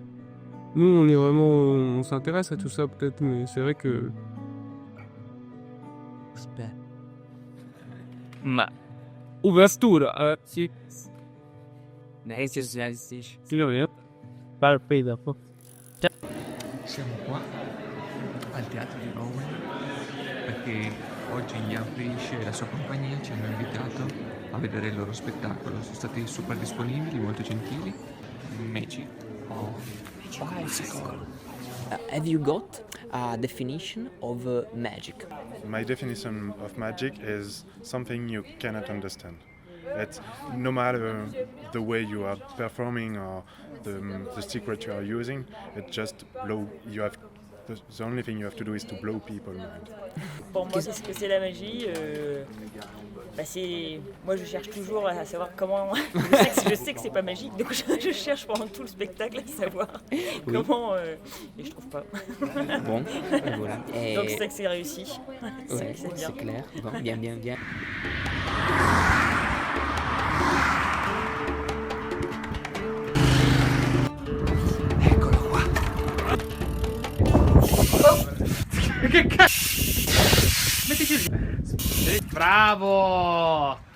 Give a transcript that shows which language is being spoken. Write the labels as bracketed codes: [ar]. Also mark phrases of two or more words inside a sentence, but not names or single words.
[fr] Nous, on s'intéresse à tout ça, peut-être, mais c'est vrai que... [it] Aspetta. [fr] Ma... Ouverture, si. Si rien. Pas le pays d'après. [it] Siamo qua al teatro di Bowen perché oggi Jan Frisch e la sua compagnia ci hanno invitato a vedere il loro spettacolo. Sono stati super disponibili, molto gentili. [en] Magic Bicycle. Have you got a definition of magic? My definition of magic is something you cannot understand. It's no matter the way you are performing or the secret you are using, it just the only thing you have to do is to blow people's mind. [fr] Pour moi, qu'est-ce que c'est la magie moi, je cherche toujours à savoir comment. Je sais que c'est pas magique, donc je cherche pendant tout le spectacle à savoir comment. Et je trouve pas. Bon, et voilà. Donc c'est ça que c'est réussi. Ouais, c'est bien. c'est clair. Bon, bien. [it] Eccolo qua. Che cazzo? Mettici lì. Bravo!